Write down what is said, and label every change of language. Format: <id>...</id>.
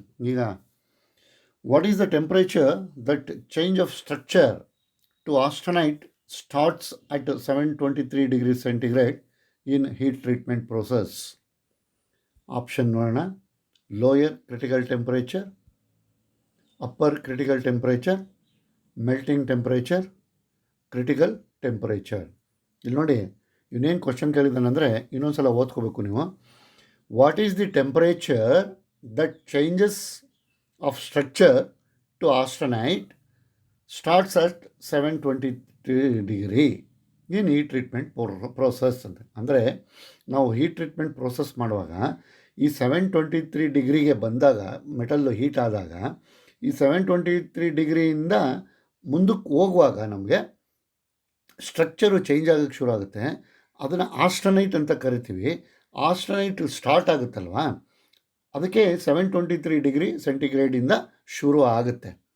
<en>ಈಗ what is the temperature that change of structure to austenite starts at 723 degree centigrade in heat treatment process?</en> <kn>Option ನೋಡೋಣ.</kn> <en>Lower critical temperature, upper critical temperature, melting temperature, critical temperature.</en> <kn>ಇಲ್ಲಿ ನೋಡಿ, ಇವನೇನು question ಕೇಳಿದ್ದಾನಂದರೆ ಇನ್ನೊಂದು ಸಲ ಓದ್ಕೋಬೇಕು ನೀವು.</kn> <en>What is the temperature that changes of structure to austenite starts at 723 degree in heat treatment process ಅಂತ.</en> <kn>ಅಂದರೆ ನಾವು ಹೀಟ್ ಟ್ರೀಟ್ಮೆಂಟ್ ಪ್ರೋಸೆಸ್ ಮಾಡುವಾಗ ಈ 723 ಡಿಗ್ರಿಗೆ ಬಂದಾಗ, ಮೆಟಲ್ಲು ಹೀಟ್ ಆದಾಗ ಈ 723 ಡಿಗ್ರಿಯಿಂದ ಮುಂದಕ್ಕೆ ಹೋಗುವಾಗ ನಮಗೆ ಸ್ಟ್ರಕ್ಚರು ಚೇಂಜ್ ಆಗೋಕ್ಕೆ ಶುರು ಆಗುತ್ತೆ. ಅದನ್ನು ಆಸ್ಟನೈಟ್ ಅಂತ ಕರಿತೀವಿ. ಆಸ್ಟನೈಟ್ ಸ್ಟಾರ್ಟ್ ಆಗುತ್ತಲ್ವ, ಅದಕ್ಕೆ 723 ಡಿಗ್ರಿ ಸೆಂಟಿಗ್ರೇಡಿಂದ ಶುರು ಆಗುತ್ತೆ.</kn>